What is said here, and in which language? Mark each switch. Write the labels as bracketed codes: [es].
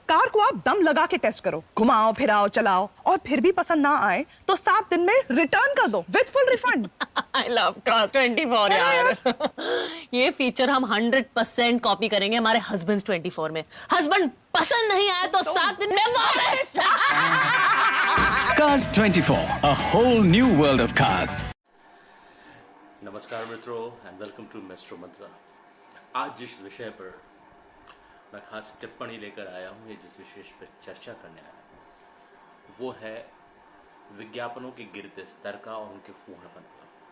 [hi] Car को आप दम लगा के टेस्ट करो, घुमाओ फिराओ चलाओ, और फिर भी पसंद ना आए तो 7 दिन में रिटर्न कर दो [en] With full refund. I love cars 24 यार। [hi] ये फीचर हम 100% कॉपी करेंगे हमारे हस्बैंड्स 24 में। हस्बैंड पसंद नहीं आया तो 7 दिन में वापस। [en] Cars 24, a whole new world of cars. [hi] नमस्कार मित्रों [en] And welcome to maestro mantra. [hi] आज जिस विषय पर मैं खास टिप्पणी लेकर आया हूँ या जिस विषय पर चर्चा करने आया हूँ वो है विज्ञापनों के गिरते स्तर का और उनके फूहड़पन का।